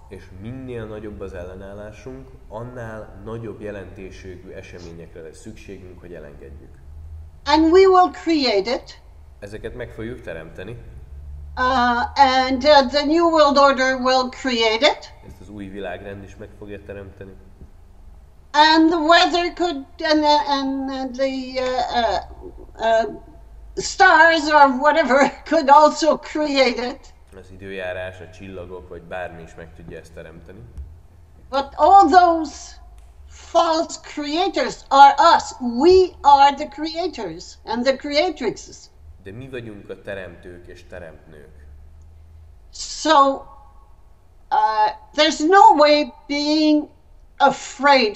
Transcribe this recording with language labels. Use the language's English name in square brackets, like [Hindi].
[Hungarian] És minél nagyobb az ellenállásunk, annál nagyobb jelentőségű eseményekre lesz szükségünk, hogy elengedjük. [English] And we will create it. [Hungarian] Ezeket meg fogjuk teremteni. [English] And the New World Order will create it. [Hungarian] Ezt az új világrend is meg fogja teremteni. [English] And the weather could, and the stars or whatever could also create it. [Hungarian] Az időjárás, a csillagok, vagy bármi is meg tudja ezt teremteni. [English] But all those false creators are us. We are the creators and the creatrixes. [Hungarian] De mi vagyunk a teremtők és teremtnők. [English] So there's no way being afraid.